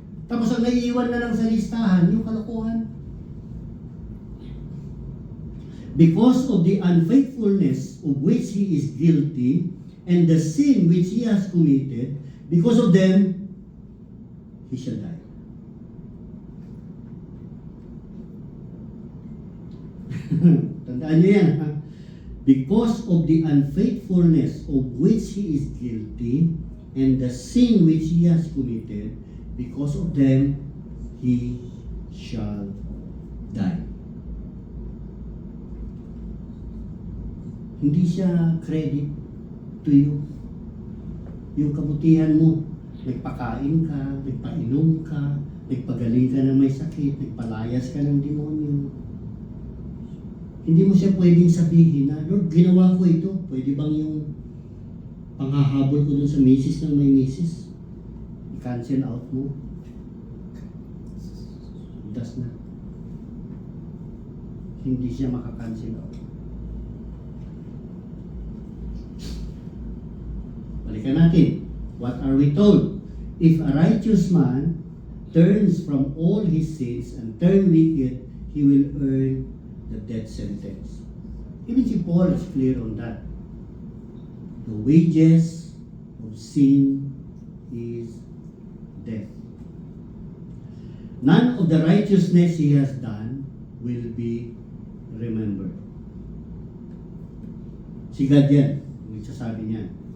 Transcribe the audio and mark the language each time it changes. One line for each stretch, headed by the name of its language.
Filipino: Tapos ang naiiwan na lang sa listahan, yung kalokohan.
English: Because of the unfaithfulness of which he is guilty, and the sin which he has committed, because of them, he shall die.
Filipino: Tandaan niyo yan, ha?
English: Because of the unfaithfulness of which he is guilty, and the sin which he has committed, because of them, he shall die.
Filipino: Hindi siya
English: credit to you.
Filipino: Yung kabutihan mo, nagpakain ka, nagpainom ka, nagpagaling ka ng may sakit, nagpalayas ka ng demonyo. Hindi mo siya pwedeng sabihin na, Lord, ginawa ko ito. Pwede bang yung panghahabol ko dun sa misis ng may misis? I-cancel out mo. Does na. Hindi siya maka-cancel out. Balikan natin.
English: What are we told? If a righteous man turns from all his sins and turn wicked, he will earn the death sentence. Even si Paul is clear on that. The wages of sin is death. None of the righteousness he has done will be remembered.
Filipino: Si God yan, nagsasabi niya.